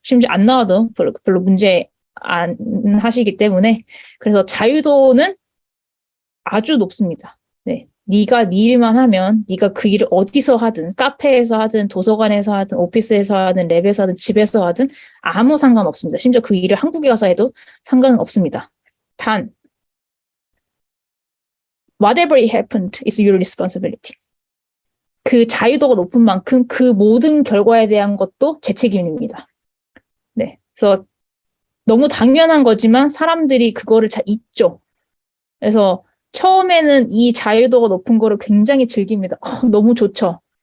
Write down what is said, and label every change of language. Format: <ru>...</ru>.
<ko>심지어 안 나와도 별로 문제 안 하시기 때문에 그래서 자유도는 아주 높습니다. 네. 네가 네 일만 하면 네가 그 일을 어디서 하든 카페에서 하든 도서관에서 하든 오피스에서 하든 랩에서 하든 집에서 하든 아무 상관없습니다. 심지어 그 일을 한국에 가서 해도 상관은 없습니다.</ko> <en>단 whatever it happened is your responsibility.</en> <ko>그 자유도가 높은 만큼 그 모든 결과에 대한 것도 제 책임입니다. 네. 그래서 너무 당연한 거지만 사람들이 그거를 잘 잊죠. 그래서 처음에는 이 자유도가 높은 거를 굉장히 즐깁니다. 너무 좋죠.</ko>